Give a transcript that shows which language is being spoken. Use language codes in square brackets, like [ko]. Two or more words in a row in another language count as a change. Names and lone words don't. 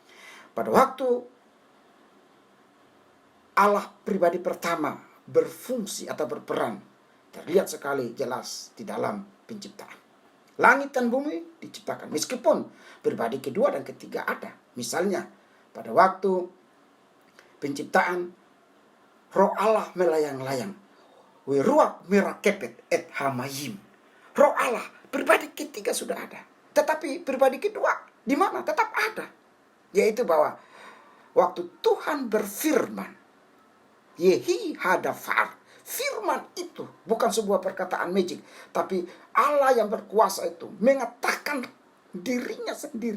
[id] Pada waktu Allah pribadi pertama berfungsi atau berperan, terlihat sekali jelas di dalam penciptaan. Langit dan bumi diciptakan, meskipun pribadi kedua dan ketiga ada. Misalnya pada waktu penciptaan, roh Allah melayang-layang. [he] ורוח מרחפת על המים. [id] Roh Allah, pribadi ketiga sudah ada. Tetapi pribadi kedua, di mana? Tetap ada. Yaitu bahwa waktu Tuhan berfirman, [he] יהי הדבר. [id] Firman itu bukan sebuah perkataan magic. Tapi Allah yang berkuasa itu mengatakan dirinya sendiri.